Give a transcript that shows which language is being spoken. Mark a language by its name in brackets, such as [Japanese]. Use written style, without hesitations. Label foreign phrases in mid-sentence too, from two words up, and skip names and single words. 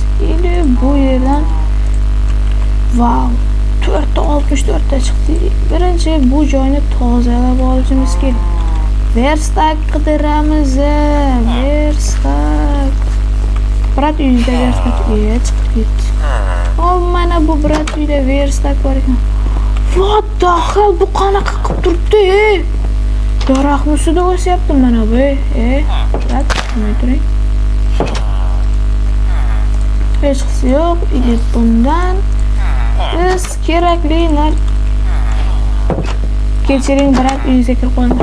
[Uzbek] Endi bu yerdan wow, 64 ta chiqdi. Birinchi bu joyni tozalab olishimiz kerak. Verstak qidiramiz. Verstak. Brat uyida verstak chiqib ketdi. Mana bu brat uyda verstak bor ekan. [English] What the hell, [Uzbek] bu qanaqa qilib turibdi? Daraxtni ustida o'syapti mana bu. Brat, nima turing? Hech qisi yo'q. Bundan biz kerakli kechiring, brat, uyingizga kirib qoldim.